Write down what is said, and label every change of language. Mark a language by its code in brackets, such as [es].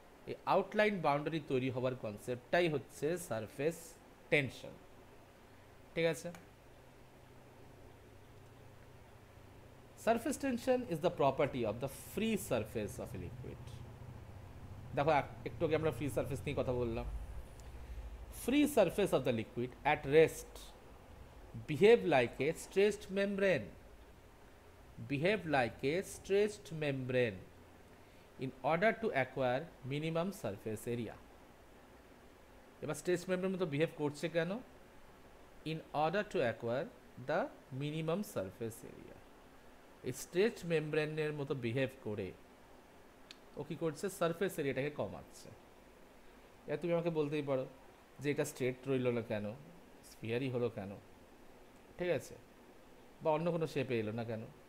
[bn] এই outline boundary তৈরি হওয়ার কনসেপ্টটাই হচ্ছে সারফেস টেনশন, ঠিক আছে। [en] Surface tension is the property of the free surface of a liquid. [bn] দেখো একটু আগে আমরা ফ্রি সারফেস নিয়ে কথা বললাম। [en] Free surface of the liquid at rest behave like a stretched membrane, behave like a stretched membrane in order to acquire minimum surface area. [bn] এবার stretched membrane মতো behave করছে কেন? [en] In order to acquire the minimum surface area. [bn] এই stretched মেমব্রেনের মতো behave করে ও কী করছে, surface এরিয়াটাকে কমাচ্ছে। এবার তুমি আমাকে বলতেই পারো যে এটা স্ট্রেট রইল না কেন, স্ফিয়ারই হলো কেন, ঠিক আছে, বা অন্য কোনো শেপে এলো না কেন?